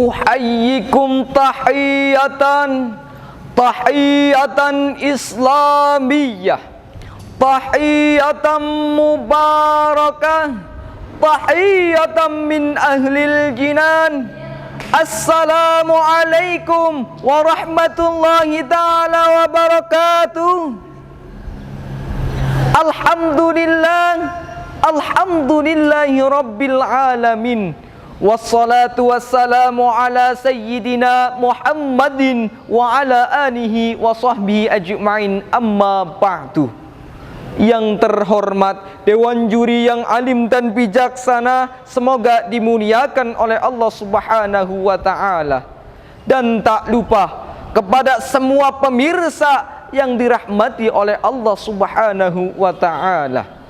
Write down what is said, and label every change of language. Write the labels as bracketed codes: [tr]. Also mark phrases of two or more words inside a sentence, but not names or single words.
[ar] أحييكم تحيةً إسلاميةً، تحيةً مباركةً، تحيةً من أهل الجنان. السلام عليكم ورحمة الله تعالى وبركاته. الحمد لله رب العالمين. والصلاة والسلام على سيدنا محمد وعلى آله وصحبه أجمعين، أما بعد. [id] Yang terhormat Dewan Juri yang alim dan bijaksana, semoga dimuliakan oleh Allah [ar] سبحانه وتعالى. [id] Dan tak lupa kepada semua pemirsa yang dirahmati oleh Allah [ar] سبحانه وتعالى.